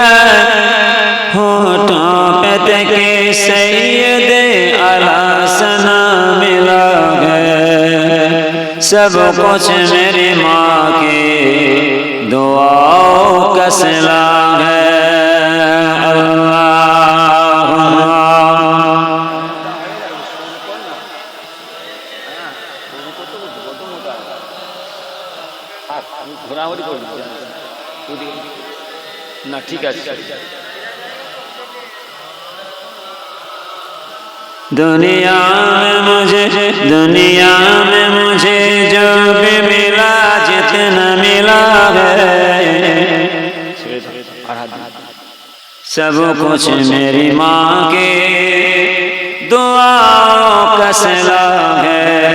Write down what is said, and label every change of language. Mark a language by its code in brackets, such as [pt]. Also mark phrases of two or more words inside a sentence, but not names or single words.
[ur] ہونٹوں پہ تکی سید اعلیٰ ثنا ملا ہے. سب کچھ میری ماں کی دعاؤں کا صلہ ہے. [bn] না ঠিক আছে. [ur] دنیا میں مجھے جو بھی ملا جتنا ملا ہے سب کچھ میری ماں کی دعاؤں کا صلہ ہے.